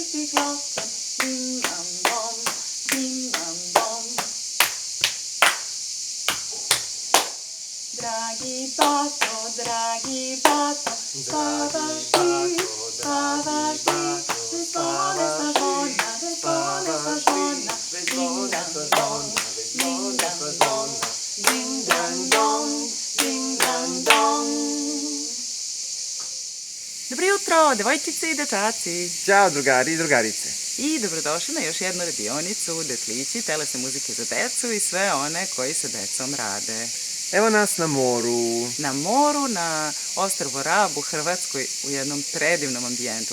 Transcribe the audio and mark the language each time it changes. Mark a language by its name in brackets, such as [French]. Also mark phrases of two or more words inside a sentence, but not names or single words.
[Serbian] klokken, ding dang dong, ding dang dong. Dragi bato, spavaš ti, spavaš ti, zvone sa zvona, ding dang dong, ding dang dong, ding dang dong, ding dang dong. Dobro jutro, devojčice i dečaci. Ćao drugari i drugarice. I dobrodošli na još jednu radionicu Detlići, telesne muzike za decu i sve one koji sa decom rade. Evo nas na moru. Na moru, na ostrvu Rab u Hrvatskoj, u jednom predivnom ambijentu.